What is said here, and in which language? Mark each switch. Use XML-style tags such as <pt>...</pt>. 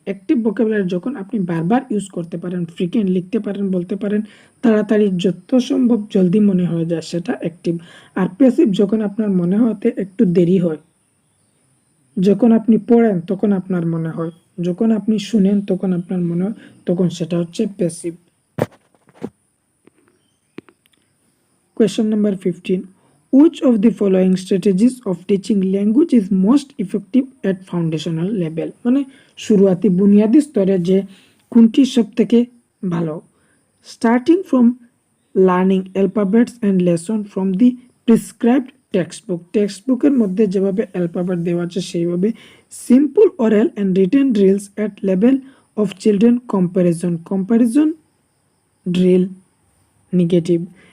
<bn>Active vocabulary যখন আপনি বারবার ইউজ করতে পারেন, ফ্রিকোয়েন্ট লিখতে পারেন, বলতে পারেন, তাড়াতাড়ি যত সম্ভব জলদি মনে হয়ে যায়, সেটা অ্যাক্টিভ। আর প্যাসিভ যখন আপনার মনে হতে একটু দেরি হয়, যখন আপনি পড়েন তখন আপনার মনে হয়, যখন আপনি শুনেন তখন আপনার মনে হয়, তখন সেটা হচ্ছে passive.</bn> <en>Question number 15. Which of the following strategies of teaching language is most effective at foundational level?</en> <bn>মানে শুরুয়াতি বুনিয়াদি স্তরে যে কোনটি সবথেকে ভালো?</bn> <en>Starting from learning alphabets and lesson from the prescribed textbook.</en> <bn>টেক্সটবুকের মধ্যে যেভাবে অ্যালফাবেট দেওয়া আছে সেইভাবে</bn> <en>simple oral and written drills at level of children comparison drill negative.</en>